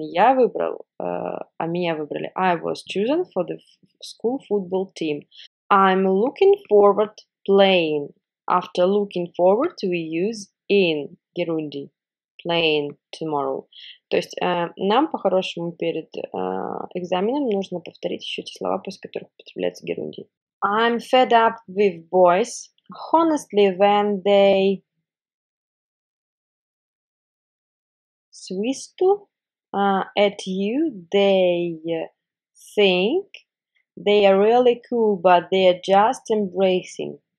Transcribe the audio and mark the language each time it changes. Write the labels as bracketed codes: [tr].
[ru] Не я выбрал, а меня выбрали. [en] I was chosen for the school football team. I'm looking forward playing. After looking forward, we use in герундий. Playing tomorrow. [ru] То есть нам по-хорошему перед экзаменом нужно повторить еще те слова, после которых употребляется герундий. [en] I'm fed up with boys. Honestly, when they свисту at you, they think they are really cool, but they are just embracing.